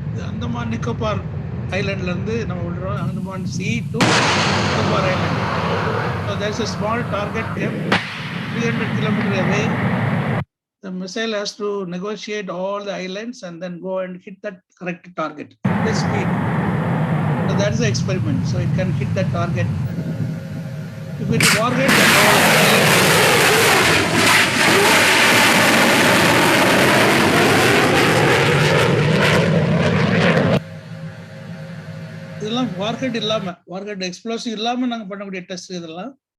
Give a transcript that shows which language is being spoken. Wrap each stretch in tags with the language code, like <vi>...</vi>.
<ta>அந்தமான் நிக்கோபார் ஐலண்ட்ல இருந்து நம்ம விடுறோம், Andaman C to Nicobar Island.</ta> <en>So there's a small target 300 kilometers away. The missile has to negotiate all the islands and then go and hit that correct target at this speed. So that's the experiment. So it can hit that target. If it is warhead, then all</en> <ta>இதெல்லாம் warhead இல்லாம, warhead explosive இல்லாம நாங்க பண்ணக்கூடிய test இதெல்லாம்.</ta>